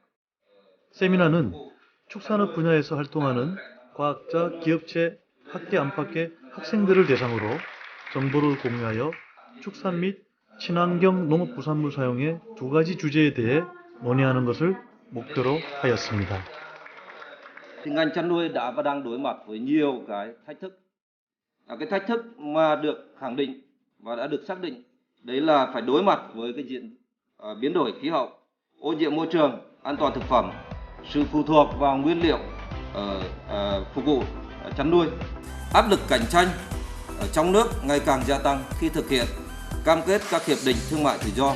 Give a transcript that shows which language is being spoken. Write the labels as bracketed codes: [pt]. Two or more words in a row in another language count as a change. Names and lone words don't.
[ko] 세미나는 축산업 분야에서 활동하는 과학자, 기업체, 학계 안팎의 학생들을 대상으로 정보를 공유하여 축산 및 친환경 농업부산물 사용의 두 가지 주제에 대해 논의하는 것을 목표로 하였습니다. [vi] Ngành chăn nuôi đã và đang đối mặt với nhiều cái thách thức. Cái thách thức mà được khẳng định và đã được xác định đấy là phải đối mặt với cái biến đổi khí hậu, ô nhiễm môi trường, an toàn thực phẩm, sự phụ thuộc vào nguyên liệu phục vụ chăn nuôi, áp lực cạnh tranh ở trong nước ngày càng gia tăng khi thực hiện cam kết các hiệp định thương mại tự do.